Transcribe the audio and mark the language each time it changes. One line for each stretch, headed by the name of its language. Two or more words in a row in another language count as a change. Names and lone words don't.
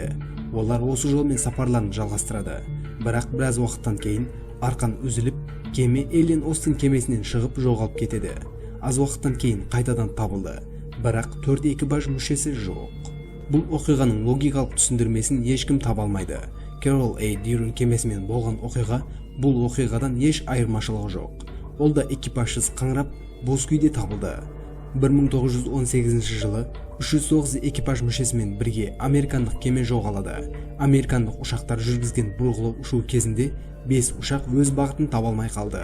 Kazakh: Олар осы жолмен сапарларын жалғастырады. Бірақ біраз уақыттан кейін арқан үзіліп, кеме Эллин Остин кемесінен шығып жоғалып кетеді. Аз уақыттан кейін қайтадан табылды. Бірақ 4 экипаж мүшесі жоқ. Бұл оқиғаның логикалық түсіндірмесін ешкім таба алмайды. Carol A. Deering кемесімен болған оқиға бұл оқиғадан еш айырмашылығы жоқ. Ол да экипажсыз қаңырап, бос күйде табылды. 1918 жылы 309 экипаж мүшесімен бірге американдық кеме жоғалады. Американдық ұшақтар жүргізген бұрғылау ұшу кезінде 5 ұшақ өз бағытын таба алмай қалды.